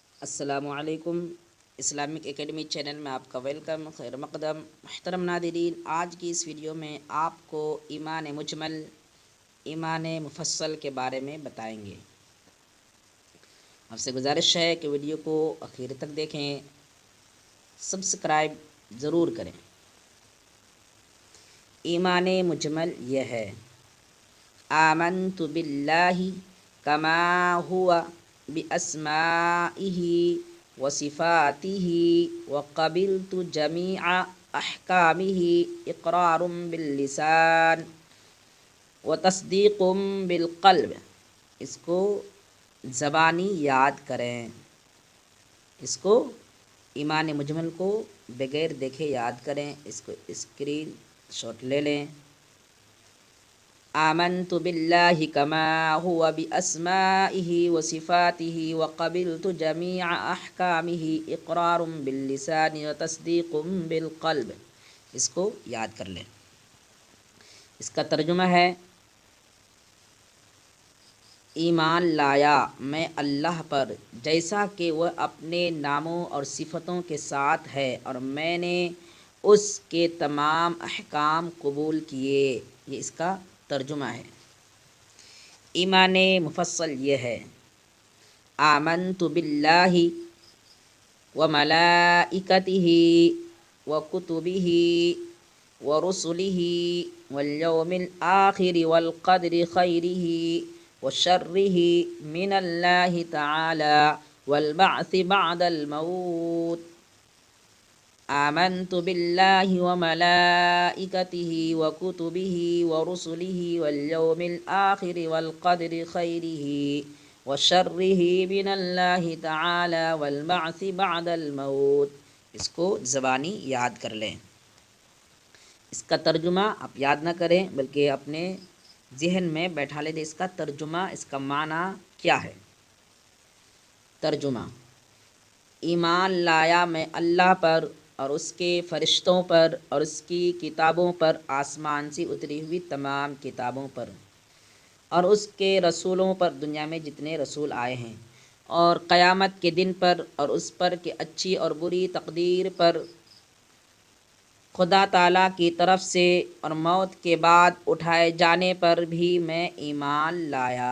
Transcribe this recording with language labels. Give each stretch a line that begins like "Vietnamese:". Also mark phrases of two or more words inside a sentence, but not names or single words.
Arabic: السلام عليكم.
Urdu: اسلامک اکیڈمی چینل میں آپ کا ویلکم، خیر مقدم. محترم ناظرین، آج کی اس ویڈیو میں آپ کو ایمان مجمل، ایمان مفصل کے بارے میں بتائیں گے. آپ سے گزارش ہے کہ ویڈیو کو آخر تک دیکھیں، سبسکرائب ضرور کریں. ایمان مجمل یہ ہے,
Arabic: آمنت بالله كما هو بأسمائه وصفاته وقبلت جميع أحكامه إقرار باللسان وتصديق بالقلب.
Urdu: اس کو زبانی یاد کریں، اس کو ایمان مجمل کو بغیر دیکھے یاد کریں. اس کو اسکرین شاٹ لے لیں.
Arabic: آمنت بالله كما هو بأسمائه وصفاته وقبلت جميع أحكامه إقرار باللسان وتصديق بالقلب.
Urdu: اس کو یاد کر لیں. اس کا ترجمہ ہے، ایمان لایا میں اللہ پر جیسا کہ وہ اپنے ناموں اور صفتوں کے ساتھ ہے، اور میں نے اس کے تمام احکام قبول کیے. یہ اس کا ترجمہ ہے. ایمان مفصل یہ ہے,
Arabic: آمنت بالله وملائكته وكتبه ورسله واليوم الآخر والقدر خيره وشره من الله تعالى والبعث بعد الموت. آمنت بالله وملائكته وكتبه ورسله واليوم الآخر والقدر خيره وشره من الله تعالى والبعث بعد الموت.
Urdu: اس کو زبانی یاد کر لیں. اس کا ترجمہ آپ یاد نہ کریں، بلکہ اپنے ذہن میں بٹھا لیں. اس کا ترجمہ، اس کا معنی کیا ہے. ترجمہ، ایمان لایا میں اللہ پر اور اس کے فرشتوں پر اور اس کی کتابوں پر، آسمان سے اتری ہوئی تمام کتابوں پر، اور اس کے رسولوں پر، دنیا میں جتنے رسول آئے ہیں، اور قیامت کے دن پر، اور اس پر کہ اچھی اور بری تقدیر پر خدا تعالیٰ کی طرف سے، اور موت کے بعد اٹھائے جانے پر بھی میں ایمان لایا.